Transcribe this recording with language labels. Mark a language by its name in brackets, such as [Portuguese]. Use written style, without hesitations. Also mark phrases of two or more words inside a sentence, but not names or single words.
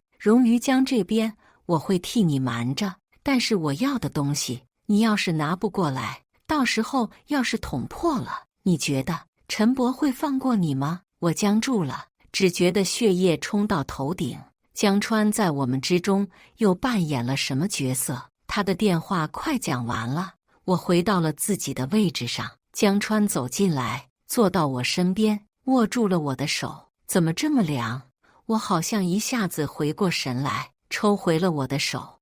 [Chinese] 榮於江這邊，我會替你瞞着，但是我要的東西，你要是拿不過來，到時候要是捅破了，你覺得陳伯會放過你嗎？我僵住了，只覺得血液衝到頭頂。江川在我們之中又扮演了什麼角色？他的電話快講完了，我回到了自己的位置上。江川走進來，坐到我身邊，握住了我的手。怎麼這麼涼？我好像一下子回過神來，抽回了我的手。